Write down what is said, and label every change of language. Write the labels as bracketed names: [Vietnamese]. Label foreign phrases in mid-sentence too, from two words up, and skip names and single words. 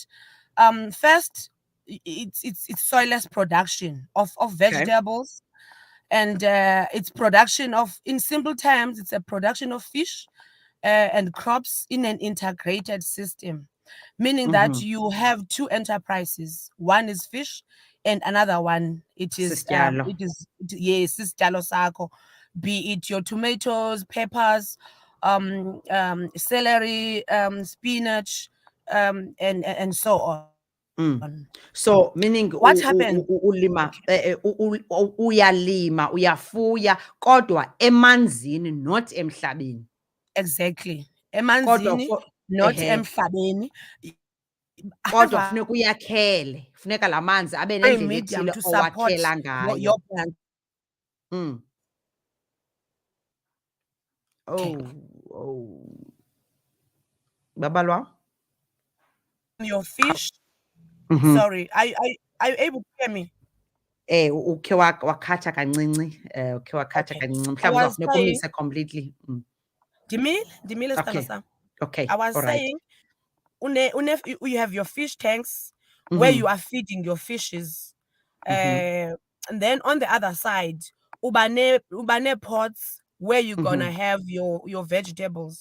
[English] First, it's soilless production of vegetables, and it's production of, in simple terms, it's a production of fish and crops in an integrated system, meaning that you have two enterprises. One is fish and another one [Xhosa] sisityalo sakho, [English] be it your tomatoes, peppers, celery, spinach, and so on. So meaning what happened? [Xhosa] Ulima uyalima, uyafuya kodwa emanzini, not emhlabeni. [English] Exactly. [Xhosa] Emanzini, not emhlabeni. Kodwa funeka uyakhele, funeka la manzi abe nendlela ethile owakhela ngayo. [English] Your plant. Babalwa? Your fish. Sorry, are you able to hear me? [Xhosa] Ukhe wakhatha kancinci, mhlawumbi uzawufuneka umise completely. Dimile. [English] Okay. I was saying, you have your fish tanks where you are feeding your fishes, and then on the other side, ubane pots where you're gonna have your vegetables.